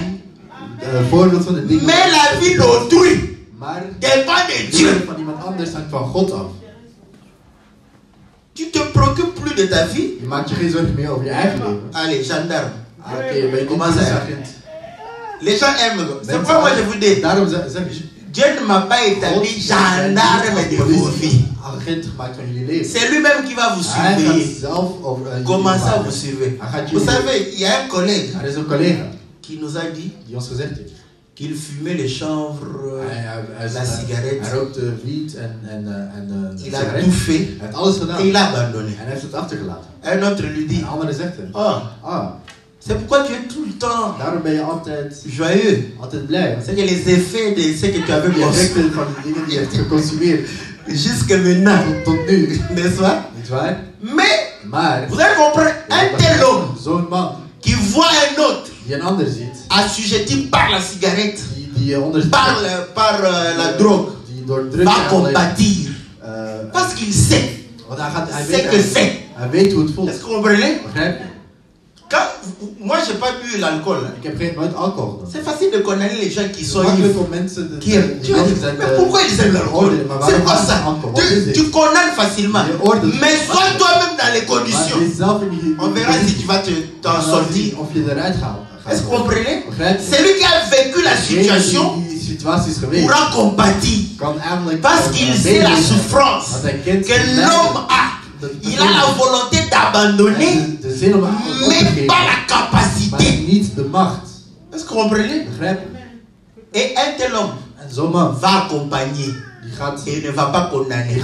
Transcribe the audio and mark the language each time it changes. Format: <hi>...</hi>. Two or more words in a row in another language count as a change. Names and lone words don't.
<fr>Mais la vie d'autrui dépend de Dieu.</fr> <nl>Van iemand anders hangt van God af.</nl> <fr>Tu te préoccupes plus de ta vie.</fr> <nl>Je maakt je geen zorgen meer over je eigen leven.</nl> <fr>Allez, gendarme.</fr> <nl>Oké, ben je</nl> <fr>Comment ça?</fr> <nl>agent?</nl> <fr>Les gens aiment. C'est pourquoi moi je vous dis,</fr> <nl>Daarom zeg ik,</nl> <fr>Dieu ne m'a pas établi gendarme de vos vies.</fr> <nl>agent gemaakt van jullie leven.</nl> <fr>C'est lui-même qui va vous</fr> <nl>Hij gaat</nl> <fr>surveiller.</fr> <nl>zelf over</nl> <fr>Comment ça vous surveiller? Vous savez, il y a un collègue</fr> <nl>Er is een collega</nl> <fr>qui nous a dit</fr> <nl>die ons gezegd heeft.</nl> <fr>qu'il fumait le chanvre, la cigarette.</fr> <nl>Hij rookte wiet en</nl> <fr>Il a tout fait</fr> <nl>Hij heeft alles gedaan.</nl> <fr>et il a abandonné.</fr> <nl>En hij heeft het achtergelaten.</nl> <fr>Un autre lui dit,</fr> <nl>En een andere zegt hem.</nl> <fr>oh, c'est pourquoi tu es tout le temps</fr> <nl>Daarom ben je altijd</nl> <fr>joyeux.</fr> <nl>blij.</nl> <fr>C'est que les effets de ce que tu avais</fr> <nl>De</nl> <fr>consommé</fr> <nl>effecten van de dingen die je hebt geconsumeerd</nl> <fr>jusque maintenant,</fr> <nl>tot nu.</nl> <fr>n'est-ce pas?</fr> <nl>Niet waar?</nl> <fr>Mais</fr> <nl>Maar</nl> <fr>vous allez comprendre, un tel homme</fr> <nl>zo'n man</nl> <fr>qui voit un autre</fr> <nl>die een ander ziet,</nl> <fr>assujetti par la cigarette,</fr> <nl>die onder</nl> <fr>par la drogue,</fr> <nl>die door drugs</nl> <fr>va compatir. Parce qu'il sait</fr> <nl>want hij</nl> <fr>ce que c'est.</fr> <nl>weet hoe het voelt.</nl> <fr>Est-ce que vous comprenez?</fr> <nl>Begrijp je?</nl> <fr>Moi, je n'ai pas bu l'alcool.</fr> <nl>Ik heb nooit alcohol gedaan.</nl> <fr>C'est facile de condamner les gens qui sont</fr> <nl>Makkelijk</nl> <fr>ivres.</fr> <nl>om mensen</nl> <fr>Qui aiment. Mais pourquoi ils aiment l'alcool? C'est quoi ça? Tu condamnes facilement. Mais sois toi-même dans les conditions. On verra si tu vas t'en sortir.</fr> <nl>Of je eruit gaat.</nl> <fr>Est-ce que vous comprenez? C'est lui qui a vécu la situation pourra compatir. Parce qu'il sait la souffrance que l'homme a. Il a la volonté d'abandonner, mais pas la capacité. Est-ce que vous comprenez? Et un tel homme va accompagner et ne va pas condamner.</fr>